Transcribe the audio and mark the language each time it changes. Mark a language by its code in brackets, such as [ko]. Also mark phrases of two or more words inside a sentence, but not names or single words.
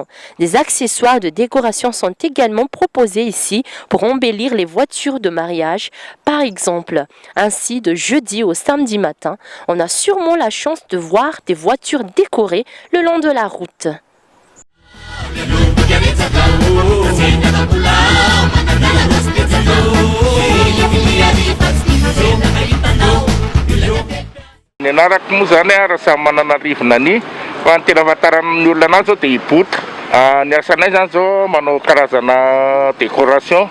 [fr] Des accessoires de décoration sont également proposés ici pour embellir les voitures de mariage. Par exemple, ainsi de jeudi au samedi matin, on a sûrement la chance de voir des voitures décorées le long de la route. [mg] Ny anarako moa zany raha samy manana rivo-nany fa ny tena ahafantaran'ny olona anazy zao dia ibota. Ny asanay zany zao manao karazana décoration.